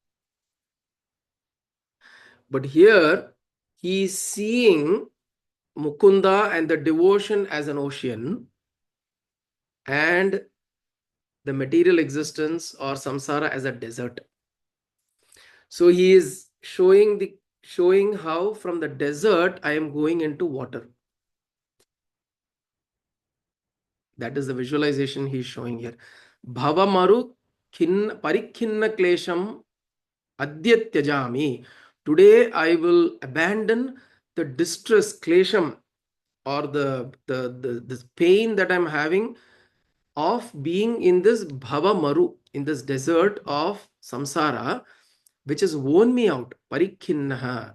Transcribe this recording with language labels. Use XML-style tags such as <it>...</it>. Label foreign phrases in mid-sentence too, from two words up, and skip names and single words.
<en>But here he is seeing Mukunda and the devotion as an ocean, and the material existence or samsara as a desert. So he is showing how from the desert I am going into water. That is the visualization he is showing here.</en> <sa>Bhavamaru parikhinna klesham adyatyajami.</sa> <en>Today I will abandon the distress, klesham, or the pain that I'm having of being in this</en> <sa>bhava maru,</sa> <en>in this desert of samsara, which has worn me out.</en> <sa>Parikhinnaha.</sa>